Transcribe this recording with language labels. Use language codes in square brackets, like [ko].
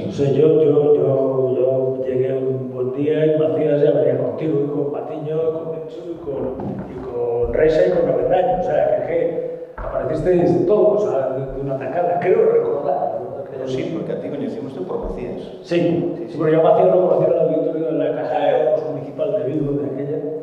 [es] No sé, yo llegué un buen día y Macías ya venía contigo y con Patiño, con Mencho y con Reixa y con 90 años. O sea, que aparecisteis todos, o sea, de una tacada, creo recordar. [gl] Pero sí, porque a ti coñecimos por Macías. [es] Sí, pero yo a Macías lo conocí en el auditorio de la Caja de Ahorros Municipal de Vigo, de aquella.